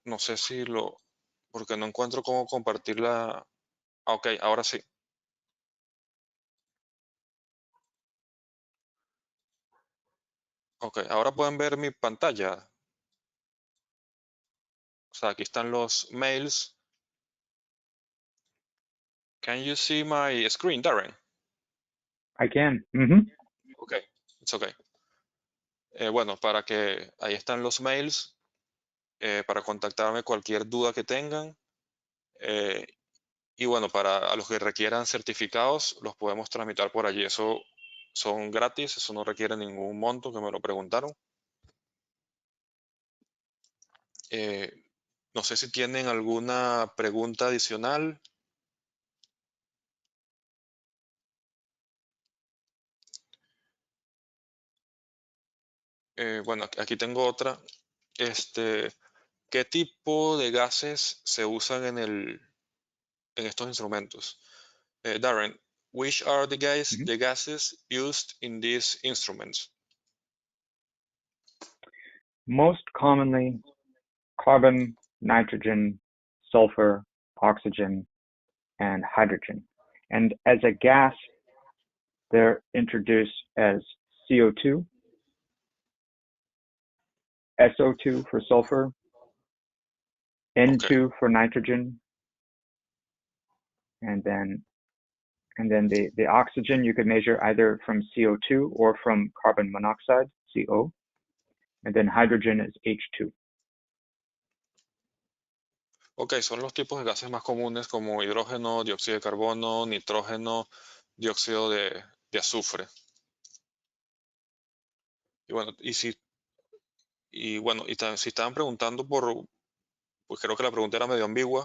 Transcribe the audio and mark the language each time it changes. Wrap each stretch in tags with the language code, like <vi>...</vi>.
<es>No sé porque no encuentro cómo compartirla. Ah, ok, ahora sí. Ok, ahora pueden ver mi pantalla. O sea, aquí están los mails.</es> <en>Can you see my screen, Darren? I can. Mm-hmm. Ok, it's okay.</en> <es>Bueno, ahí están los mails para contactarme cualquier duda que tengan. eh, y bueno, a los que requieran certificados, los podemos tramitar por allí. Eso son gratis, eso no requiere ningún monto, que me lo preguntaron. Eh, no sé si tienen alguna pregunta adicional. Bueno, aquí tengo otra. Este, ¿Qué tipo de gases se usan en estos instrumentos?</es> <en>Darren, which are Mm-hmm. the gases used in these instruments? Most commonly, carbon, nitrogen, sulfur, oxygen, and hydrogen. And as a gas, they're introduced as CO2, SO2 for sulfur, Ok, N2 for nitrogen, and then the oxygen you could measure either from CO2 or from carbon monoxide, CO, and then hydrogen is H2.</en> <es>Ok, son los tipos de gases más comunes como hidrógeno, dióxido de carbono, nitrógeno, dióxido de azufre. Y bueno, si estaban preguntando pues creo que la pregunta era medio ambigua.</es>